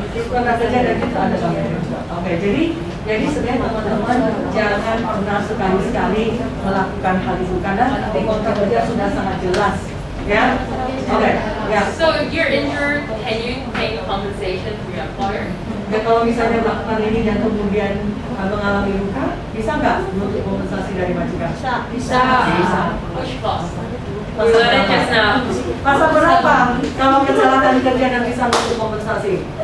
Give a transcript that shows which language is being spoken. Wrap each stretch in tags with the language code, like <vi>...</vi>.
<id>Kontrak kerja dan itu ada bagiannya juga. Oke, jadi sebenarnya teman-teman jangan pernah sekali-sekali melakukan hal itu karena di kontrak kerja sudah sangat jelas. Ya, oke, ya.</id> <en>So if you're injured, can you claim compensation from your employer?</en> <id>Ya kalau misalnya melakukan ini dan kemudian mengalami luka, bisa nggak menuntut kompensasi dari majikan? Bisa.</id> <en>Which clause? We</en> <id>Pasal</id> <en>learned it just now.</en> <id>Pasal berapa? Kalau kecelakaan kerja dan bisa menuntut kompensasi?</id>